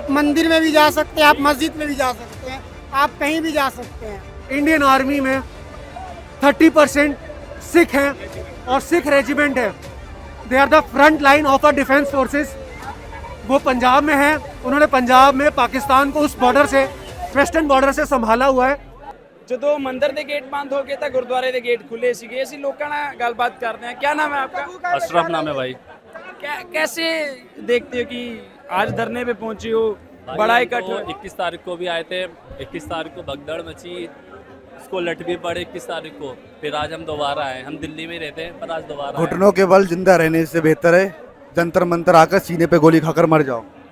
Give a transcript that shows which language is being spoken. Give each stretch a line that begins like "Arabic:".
Hindi: आप मंदिर में भी जा सकते हैं, आप मस्जिद में भी जा सकते हैं, आप कहीं भी जा सकते हैं। इंडियन आर्मी में 30% सिख हैं और सिख रेजिमेंट है।
English: They are the front line of the defence forces.
Hindi: वो पंजाब में है, उन्होंने पंजाब में पाकिस्तान को उस बॉर्डर से, वेस्टर्न बॉर्डर से संभाला हुआ है।
Punjabi: ਜਦੋਂ ਮੰਦਿਰ ਦੇ ਗੇਟ ਬੰਦ ਹੋ ਗਏ ਤਾਂ ਗੁਰਦੁਆਰੇ ਦੇ ਗੇਟ ਖੁੱਲੇ ਸੀਗੇ। ਅਸੀਂ ਲੋਕਾਂ ਨਾਲ ਗੱਲਬਾਤ ਕਰਦੇ हैं।
Hindi: क्या नाम है आपका? अशरफ नाम है भाई। कैसे देखते हो कि आज धरने पे पहुंचे हो, बड़ा इकट्ठ हो? 21 तारीख को भी आए थे, 21 तारीख को भगदड़ मची, उसको लट भी पड़े 21 तारीख को। फिर आज हम दोबारा आए, हम दिल्ली में रहते हैं पर आज दोबारा आए। घुटनों के बल जिंदा रहने से बेहतर है जंतर मंतर आकर सीने पे गोली खाकर मर जाओ।